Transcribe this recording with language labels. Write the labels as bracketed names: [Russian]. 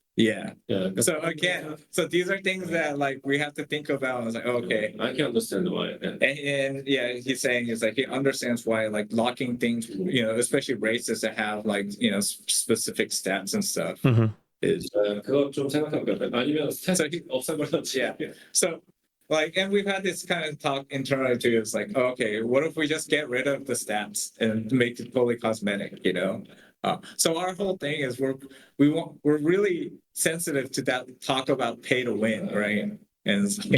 [English] Yeah. So again, these are things that like we have to think about. I was like, okay, I can understand why. And yeah, he's saying is like he understands why like locking things, especially races that have like specific stats and stuff is. [Korean] 그거 좀 생각해보면 아니면 스탯이 없애버렸지. [English] Yeah. So like, and we've had this kind of talk internally too. It's like, okay, what if we just get rid of the stats and make it fully cosmetic? So our whole thing is we're really sensitive to that talk about pay to win, right? And it's like,